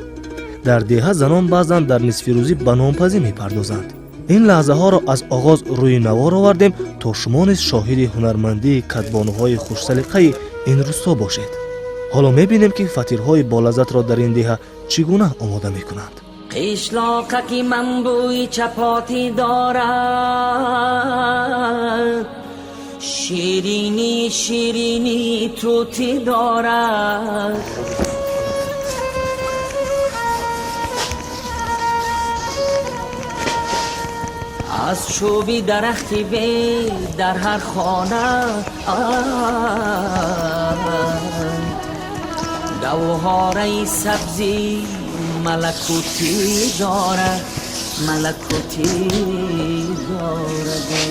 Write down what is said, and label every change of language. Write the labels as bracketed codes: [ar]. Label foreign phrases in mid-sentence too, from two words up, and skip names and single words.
[tg] дар деҳа занон баъзан дар нисфирӯзӣ ба нонпазӣ мепардозанд. ин лаҳзаҳоро аз оғоз рӯи навор овардем то шумо низ шоҳиди ҳунармандии кадбонуҳои хушсалиқаи ин рӯсто бошед. ҳоло мебинем ки фатирҳои болаззатро дар ин деҳа чӣ гуна омода мекунанд. Қишлоқаки ман бӯи чапотӣ дорад, ширинии ширинии тутӣ дорад. Аз чӯби дарахти вай дар ҳар хона гавҳари сабзи малакутӣ дорад, малакутӣ дорад.